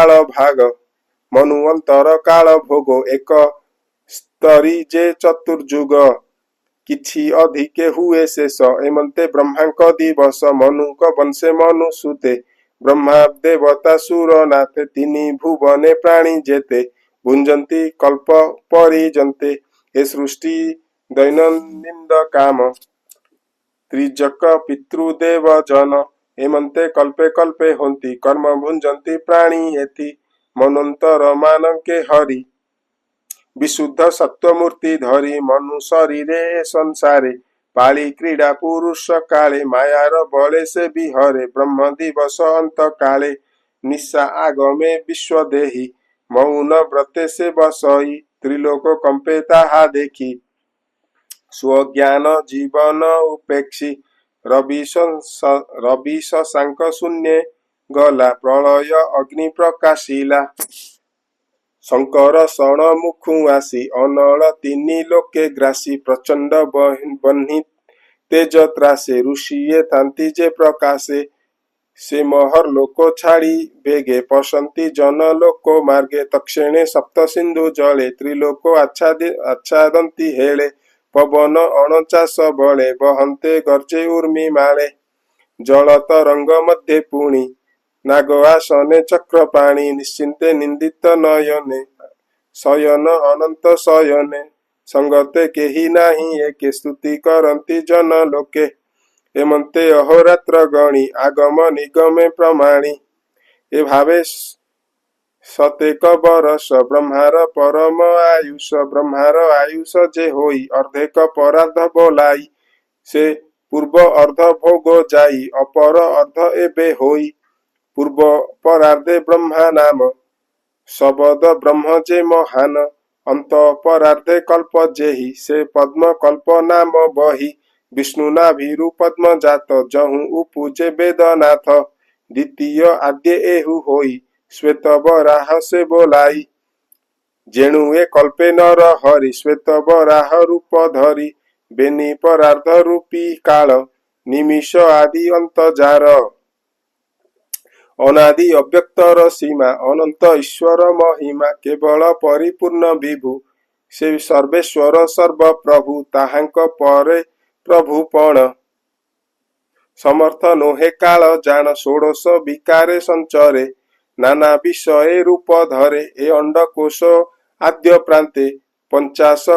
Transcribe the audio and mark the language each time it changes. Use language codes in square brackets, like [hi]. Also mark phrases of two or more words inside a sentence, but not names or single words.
[or] କାଳ ଭୋଗ ଏକ ସ୍ତରୀ ଜେ ଚତୁର୍ଜୁଗ କିଛି ଅଧିକେ ହୁଏ ଶେଷ ଏମନ୍ତେ ବ୍ରହ୍ମାଙ୍କ ଦିବସ ମନୁକ ବଂଶେ ମନୁ ସୁତେ ବ୍ରହ୍ମା ଦେବତା ସୁର ନାଥେ 3 ଭୁବନେ ପ୍ରାଣୀ ଜେତେ ଭୁଞ୍ଜନ୍ତି କଳ୍ପ ପରିଜନ୍ତେ ହେ ସୃଷ୍ଟି ଦୈନନ୍ଦିନ କାମ ତ୍ରିଜକ ପିତୃଦେବ ଜନ ଏମନ୍ତେ କଳ୍ପେ କଳ୍ପେ ହୋନ୍ତି କର୍ମ ଭୁଞ୍ଜନ୍ତି ପ୍ରାଣୀ ଏତି ମନ୍ୱନ୍ତର ମାନଙ୍କେ ହରି ବିଶୁଦ୍ଧ ସତ୍ୱମୂର୍ତ୍ତି ଧରି ମନୁ ଶରୀରେ ସଂସାରେ ପାଳି କ୍ରୀଡ଼ା ପୁରୁଷ କାଳେ ମାୟାର ବଳେ ସେ ବିହରେ ବ୍ରହ୍ମ ଦିବସ ଅନ୍ତ କାଳେ ନିଶା ଆଗମେ ବିଶ୍ୱଦେହୀ ମୌନ ବ୍ରତେ ସେ ବସଇ ତ୍ରିଲୋକ କମ୍ପେ ତାହା ଦେଖି ସ୍ୱଜ୍ଞାନ ଜୀବନ ଉପେକ୍ଷି ରବି ଶଶାଙ୍କ ଶୂନ୍ୟ ଗଲା ପ୍ରଳୟ ଅଗ୍ନି ପ୍ରକାଶିଲା ଶଙ୍କର ଶରଣ ମୁଖୁ ଆସି ଅନଳ 3 ଲୋକେ ଗ୍ରାସି ପ୍ରଚଣ୍ଡ ବହ୍ନି ତେଜ ତ୍ରାସେ ଋଷିଏ ଥାନ୍ତି ଜେ ପ୍ରକାଶେ ସେ ମହର ଲୋକୋ ଛାଡ଼ି ବେଗେ ପଶନ୍ତି ଜନ ଲୋକୋ ମାର୍ଗେ ତକ୍ଷଣେ ସପ୍ତ ସିନ୍ଧୁ ଜଳେ ତ୍ରିଲୋକୋ ଆଚ୍ଛାଦନ୍ତି ହେଲେ ପବନ 49 ବଳେ ବହନ୍ତେ ଗର୍ଜେ ଉର୍ମି ମାଳେ ଜଳ ତରଙ୍ଗ ମଧ୍ୟେ ପୁଣି ନାଗ ଆସନେ ଚକ୍ରପାଣି ନିଶ୍ଚିନ୍ତେ ନିନ୍ଦିତ ନୟନେ ଶୟନ ଅନନ୍ତ ଶୟନେ ସଙ୍ଗତେ କେହି ନାହିଁ ଏକେ ସ୍ତୁତି କରନ୍ତି ଜନ ଲୋକେ ହେମନ୍ତେ ଅହୋରାତ୍ର ଗଣି ଆଗମ ନିଗମେ ପ୍ରମାଣି ଏ ଭାବେ ସତେକ ବରଷ ବ୍ରହ୍ମାର ପରମ ଆୟୁଷ ବ୍ରହ୍ମାର ଆୟୁଷ ଜେ ହୋଇ ଅର୍ଦ୍ଧେକ ପରାର୍ଦ୍ଧ ବୋଲାଇ ସେ ପୂର୍ବ ଅର୍ଦ୍ଧ ଭୋଗ ଜାଇ ଅପର ଅର୍ଦ୍ଧ ଏବେ ହୋଇ ପୂର୍ବ ପରାର୍ଦ୍ଧେ ବ୍ରହ୍ମା ନାମ ଶବଦ ବ୍ରହ୍ମ ଜେ ମହାନ ଅନ୍ତ ପରାର୍ଦ୍ଧେ କଳ୍ପ ଜେହି ସେ ପଦ୍ମ କଳ୍ପ ନାମ ବହି ବିଷ୍ଣୁ ନାଭିରୁ ପଦ୍ମ ଜାତ ଜହୁଁ ଉପୁଜେ ବେଦନାଥ ଦ୍ୱିତୀୟ ଆଦ୍ୟ ଏହୁ ହୋଇ ଶ୍ୱେତ ବରାହ ସେ ବୋଲାଇ ଜେଣୁଏ କଳ୍ପେ ନର ହରି ଶ୍ୱେତ ବରାହ ରୂପ ଧରି ବେନି ପରାର୍ଦ୍ଧ ରୂପୀ କାଳ ନିମିଷ ଆଦି ଅନ୍ତ ଜାର ଅନାଦି ଅବ୍ୟକ୍ତର ସୀମା ଅନନ୍ତ ଈଶ୍ୱର ମହିମା କେବଳ ପରିପୂର୍ଣ୍ଣ ବିଭୁ ସେ ସର୍ବେଶ୍ୱର ସର୍ବ ପ୍ରଭୁ ତାହାଙ୍କ ପରେ ପ୍ରଭୁପଣ ସମର୍ଥ ନୋହେ କାଳ ଜାଣ ଷୋଡ଼ଶ ବିକାରେ ସଞ୍ଚରେ ନାନା ବିଷୟ ରୂପ ଧରେ ଏ ଅଣ୍ଡକୋଶ ଆଦ୍ୟ ପ୍ରାନ୍ତେ 50